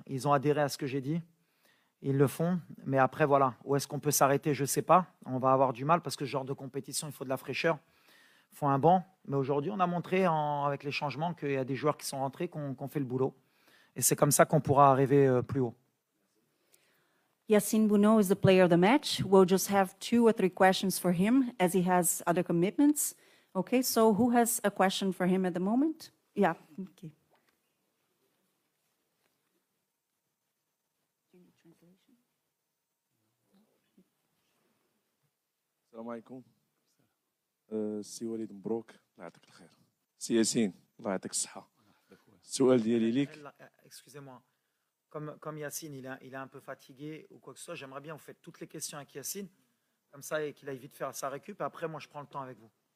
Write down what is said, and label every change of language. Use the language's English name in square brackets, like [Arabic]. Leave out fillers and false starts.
[French] Ils ont adhéré à ce que j'ai dit. Ils le font. Mais après, voilà, où est-ce qu'on peut s'arrêter? Je ne sais pas. On va avoir du mal parce que ce genre de compétition, il faut de la fraîcheur. Il faut un banc. Mais aujourd'hui, on a montré avec les changements qu'il y a des joueurs qui sont rentrés, qui ont fait le boulot. Et c'est comme ça qu'on pourra arriver plus haut. [English] Yassine Bounou is the player of the match. We'll just have 2 or 3 questions for him as he has other commitments. Okay, so who has a question for him at the moment? Yeah, okay. [Arabic] السلام عليكم. سي وليد مبروك الله يعطيك الخير. سي ياسين الله يعطيك الصحة. السؤال ديالي ليك. [French] Excusez-moi. Comme Yassine, il est un peu fatigué ou quoi que ce soit, j'aimerais bien vous faites toutes les questions avec Yassine, comme ça, et qu'il aille vite faire sa récup. Et après, moi, je prends le temps avec vous.